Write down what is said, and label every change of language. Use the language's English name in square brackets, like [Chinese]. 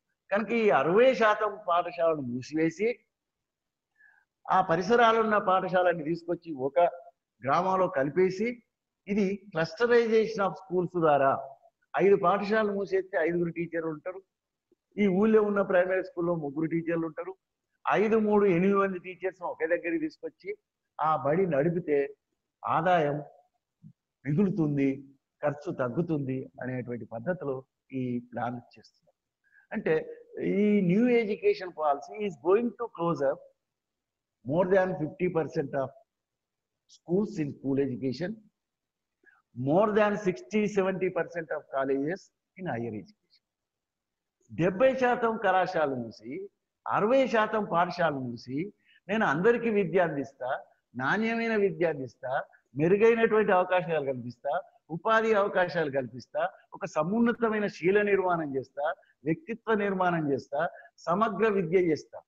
[Telugu] కనుక ఈ 60% పాఠశాలను మూసివేసి ఆ పరిసరాలున్న పాఠశాలని తీసుకొచ్చి ఒక గ్రామంలో కలిపేసి ఇది క్లస్టరైజేషన్ ఆఫ్ స్కూల్స్ ద్వారా 5 పాఠశాలలు మూసేస్తే 5 టీచర్లు ఉంటారు. ఈ ఊళ్ళో ఉన్న ప్రైమరీ స్కూల్లో 3 టీచర్లు ఉంటారు. 5, 3, 8 మంది టీచర్స్ ఒకే దగ్గరికి తీసుకొచ్చి ఆ బడి నడిపితే ఆదాయం మిగులుతుంది, ఖర్చు తగ్గుతుంది అనేటువంటి పద్ధతిలో ఈ ప్లాన్ చేస్తున్నారు. అంటే ఈ [English] New education policy is going to close up more than 50% of schools in school education, more than 60-70% of colleges in higher education. [Telugu] 70% కళాశాలలు మూసి 60% పాఠశాలలు మూసి నేను అందరికీ విద్య అందిస్తా, నాణ్యమైన విద్య అందిస్తా, మెరుగైనటువంటి అవకాశాలు కల్పిస్తా, ఉపాధి అవకాశాలు కల్పిస్తా, ఒక సమున్నతమైన శీల నిర్మాణం చేస్తా, వ్యక్తిత్వ నిర్మాణం చేస్తా, సమగ్ర విద్య చేస్తా.